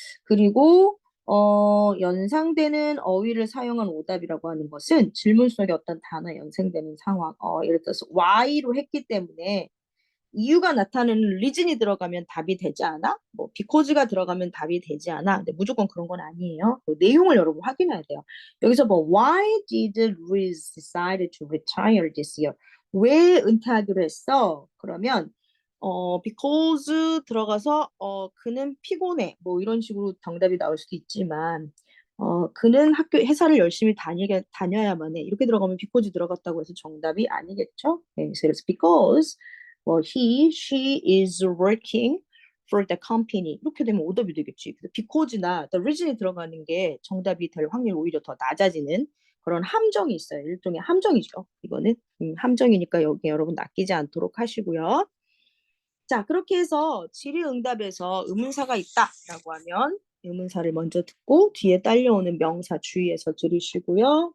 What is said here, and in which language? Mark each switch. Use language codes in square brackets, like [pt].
[ko] 그리고 연상되는 어휘를 사용한 오답이라고 하는 것은 질문 속에 어떤 단어 연상되는 상황, 예를 들어서 why로 했기 때문에 이유가 나타나는 reason이 들어가면 답이 되지 않아? 뭐 because가 들어가면 답이 되지 않아? 근데 무조건 그런 건 아니에요. 그 내용을 여러분 확인해야 돼요. 여기서 뭐 [en] why did Luis decide to retire this year? [ko] 왜 은퇴하기로 했어? 그러면 because 들어가서 그는 피곤해. 뭐 이런 식으로 정답이 나올 수도 있지만 그는 회사를 열심히 다녀야만 해. 이렇게 들어가면 because 들어갔다고 해서 정답이 아니겠죠? 네, 그래서 [en] because she is working for the company. [ko] 이렇게 되면 오답이 되겠지. 그래서 because나 the reason이 들어가는 게 정답이 될 확률이 오히려 더 낮아지는 그런 함정이 있어요. 일종의 함정이죠. 이거는 함정이니까 여기 여러분 낚이지 않도록 하시고요. 자, 그렇게 해서 질의응답에서 의문사가 있다라고 하면 의문사를 먼저 듣고 뒤에 딸려오는 명사 주의해서 들으시고요.